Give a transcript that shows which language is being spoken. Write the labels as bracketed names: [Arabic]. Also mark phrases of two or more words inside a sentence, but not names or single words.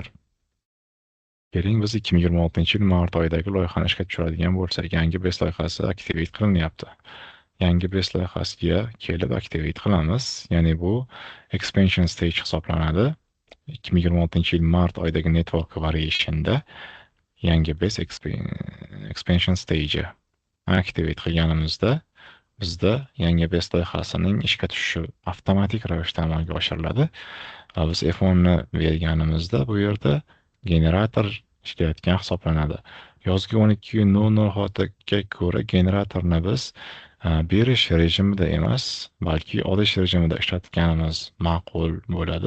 [Uzbek] Keling biz 2026-yil mart oyidagi loyihani ishga tushiradigan bo'lsak, yangi BES loyihasi activate qilinyapti. Yangi BES loyihasiga kelib activate qilamiz. Ya'ni bu [English] expansion stage [Uzbek] hisoblanadi. 2026-yil mart oyidagi Network Variation'da yangi BES [English] expansion stage [Uzbek] activate qilganimizda bizda yangi BES loyihasining ishga tushishi avtomatik ravishda amalga oshiriladi. Biz F1 ni berganimizda bu yerda generator ishlayotgan hisoblanadi. Yozgi 12:00 holatiga ko'ra generatorni biz berish rejimida emas, balki olish rejimida ishlatganimiz ma'qul bo'ladi.